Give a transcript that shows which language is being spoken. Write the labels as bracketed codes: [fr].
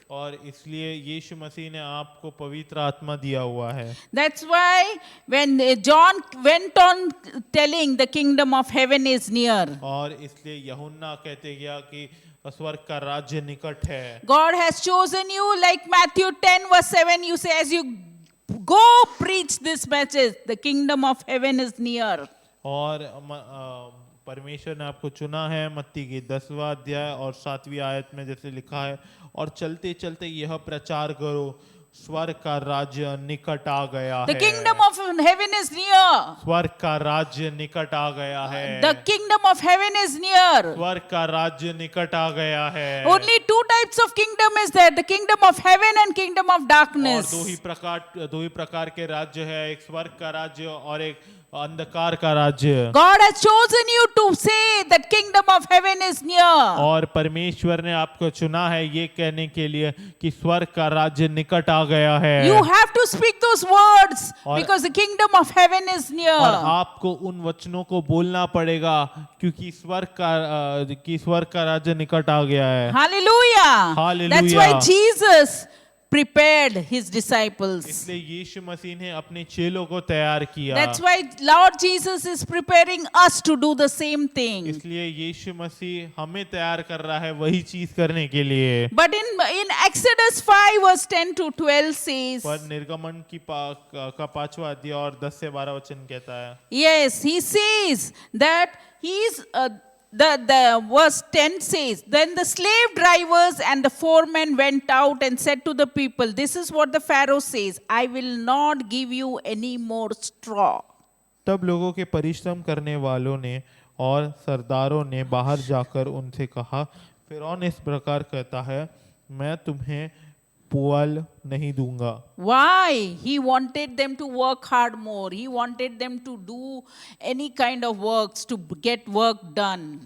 [hi] और इसलिए यीशु मसीह ने आपको पवित्र आत्मा दिया हुआ है। [en] That's why when John went on telling the kingdom of heaven is near, [hi] और इसलिए यूहन्ना कहते गया कि स्वर्ग का राज्य निकट है। [en] God has chosen you, like Matthew 10 verse 7, you say, as you go preach this message, the kingdom of heaven is near. [hi] और परमेश्वर ने आपको चुना है, मत्ती की 10वां अध्याय और 7वीं आयत में जैसे लिखा है, और चलते चलते यह प्रचार करो, स्वर्ग का राज्य निकट आ गया है। [en] The kingdom of heaven is near. [hi] स्वर्ग का राज्य निकट आ गया है। [en] The kingdom of heaven is near. [hi] स्वर्ग का राज्य निकट आ गया है। [en] Only two types of kingdom is there, the kingdom of heaven and kingdom of [hi] और [en] darkness. [hi] दो ही प्रकार के राज्य है, एक स्वर्ग का राज्य और एक अंधकार का राज्य। [en] God has chosen you to say that kingdom of heaven is near. [hi] और परमेश्वर ने आपको चुना है ये कहने के लिए कि स्वर्ग का राज्य निकट आ गया है। [en] You have to speak those words [hi] और- [en] because the kingdom of heaven is [hi] और [en] near. [hi] आपको उन वचनों को बोलना पड़ेगा क्योंकि स्वर्ग का राज्य निकट आ गया है। [en] Hallelujah. Hallelujah. That's why Jesus prepared his disciples. [hi] इसलिए यीशु मसीह ने अपने चेलों को तैयार किया। [en] That's why Lord Jesus is preparing us to do the same thing. [hi] इसलिए यीशु मसीह हमें तैयार कर रहा है वही चीज करने के लिए। [en] But in Exodus 5 verse 10 to 12 says, [hi] पर निर्गमन का 5वां अध्याय और 10 से 12 वचन कहता है, [en] yes, he says that he's the verse 10 says, then the slave drivers and the foremen went out and said to the people, this is what the Pharaoh says, I will not give you any more straw. [hi] तब लोगों के परिश्रम करने वालों ने और सरदारों ने बाहर जाकर उनसे कहा, फिरौन इस प्रकार कहता है मैं तुम्हें पुआल नहीं दूंगा। [en] Why? He wanted them to work hard more. He wanted them to do any kind of works to get work done.